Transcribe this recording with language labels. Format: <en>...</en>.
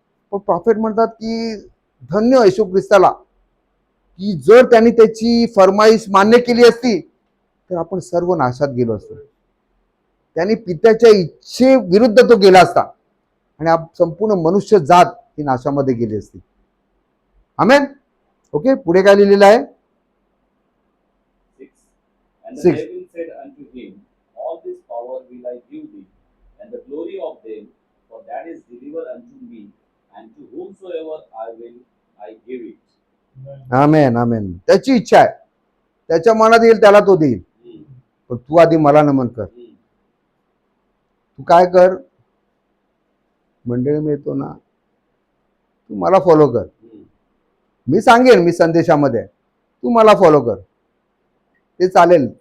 <mr>पण प्रॉफिट म्हणतात की धन्य येशू ख्रिस्ताला, की जर त्यांनी त्याची फरमाईश मान्य केली असती तर आपण सर्व नाशात गेलो असतो. त्यांनी पित्याच्या इच्छे विरुद्ध तो गेला असता आणि संपूर्ण मनुष्य जात ही नाशामध्ये गेली असती. आमेन. ओके, पुढे काय लिहिलेलं आहे?</mr> <en>6. And the 6. devil said unto him, All this power will I give thee, and the glory of them, for that is delivered unto me, and to whomsoever I will I give it.</en> <mr>आमेन आमेन. त्याची इच्छा आहे, त्याच्या मनात येईल त्याला तो देईल, Mm. पण तू आधी मला नमन कर. Mm. तू काय कर, मंडळी मिळतो ना, तू मला फॉलो कर, Mm. मी सांगेन, मी संदेशामध्ये, तू मला फॉलो कर, ते चालेल,</mr>